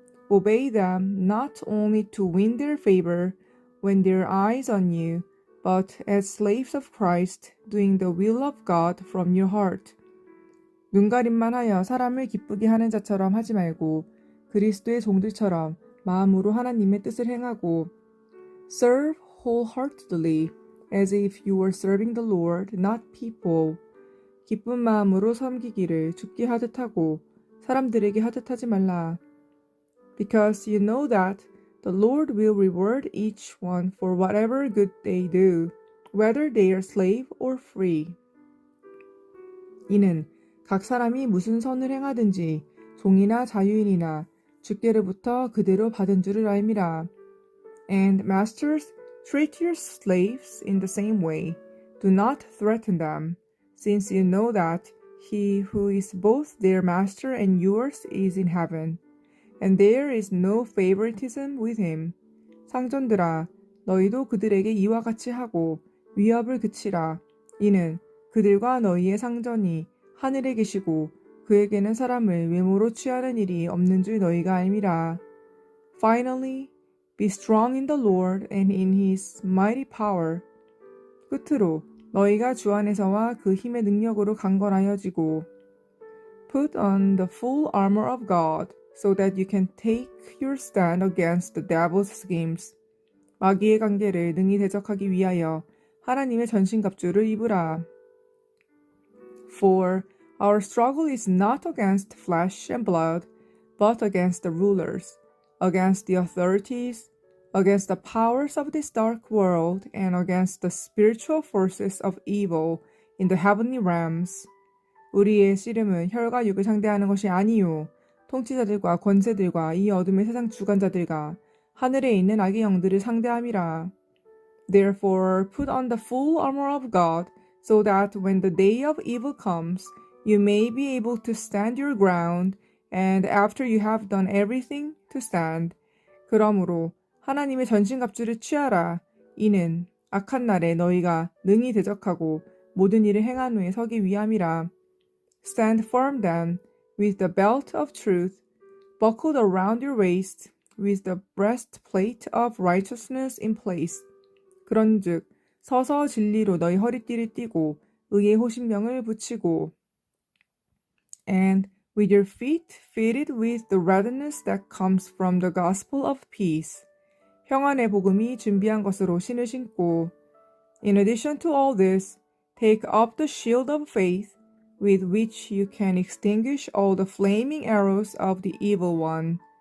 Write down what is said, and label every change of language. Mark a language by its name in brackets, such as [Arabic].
[English] Obey them not only to win their favor when their eyes on you, but as slaves of Christ, doing the will of God from your heart. [Korean] 눈가림만 하여 사람을 기쁘게 하는 자처럼 하지 말고 그리스도의 종들처럼 마음으로 하나님의 뜻을 행하고 [English] serve wholeheartedly as if you were serving the Lord, not people. [Korean] 기쁜 마음으로 섬기기를 주께 하듯 하고 사람들에게 하듯 하지 말라. [English] Because you know that the Lord will reward each one for whatever good they do, whether they are slave or free. [Korean] 이는 각 사람이 무슨 선을 행하든지 종이나 자유인이나 주께로부터 그대로 받은 줄을 알미라. [English] And masters, treat your slaves in the same way. Do not threaten them, since you know that he who is both their master and yours is in heaven. And there is no favoritism with him. [Korean] 상전들아, 너희도 그들에게 이와 같이 하고 위협을 그치라. 이는 그들과 너희의 상전이 하늘에 계시고 그에게는 사람을 외모로 취하는 일이 없는 줄 너희가 알미라. [English] Finally, be strong in the Lord and in his mighty power. [Korean] 끝으로 너희가 주 안에서와 그 힘의 능력으로 강건하여지고 [English] Put on the full armor of God, so that you can take your stand against the devil's schemes. [Korean] 마귀의 관계를 능히 대적하기 위하여 하나님의 전신갑주를 입으라. [English] For our struggle is not against flesh and blood, but against the rulers, against the authorities, against the powers of this dark world, and against the spiritual forces of evil in the heavenly realms. [Korean] 우리의 씨름은 혈과 육을 상대하는 것이 아니요 통치자들과 권세들과 이 어둠의 세상 주관자들과 하늘에 있는 악의 영들을 상대함이라. [English] Therefore, put on the full armor of God, so that when the day of evil comes, you may be able to stand your ground, and after you have done everything, to stand. [Korean] 그러므로 하나님의 전신갑주를 취하라. 이는 악한 날에 너희가 능히 대적하고 모든 일을 행한 후에 서기 위함이라. [English] Stand firm then, with the belt of truth buckled around your waist, with the breastplate of righteousness in place. [Korean] 그런즉 서서 진리로 너희 허리띠를 띠고 의의 호심령을 붙이고 And [English] with your feet fitted with the readiness that comes from the gospel of peace. [Korean] 평안의 복음이 준비한 것으로 신을 신고. [English] In addition to all this, take up the shield of faith, with which you can extinguish all the flaming arrows of the evil one.